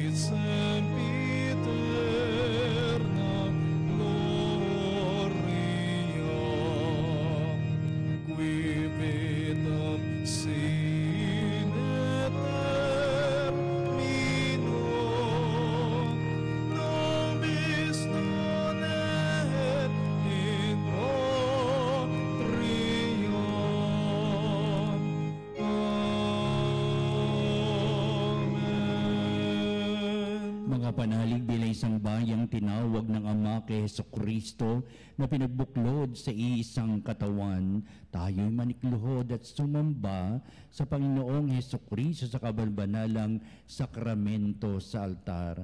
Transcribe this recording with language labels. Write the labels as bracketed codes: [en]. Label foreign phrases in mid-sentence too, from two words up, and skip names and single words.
[la] sempiterna gloria, qui vitam sine termino, nobis non et in patria. Amen. [tl] Mga panalig bilang isang bayang tinawag ng Ama kay Hesukristo na pinagbuklod sa iisang katawan, tayo'y manikluhod at sumamba sa Panginoong Hesukristo sa kabalbanalang sakramento sa altar.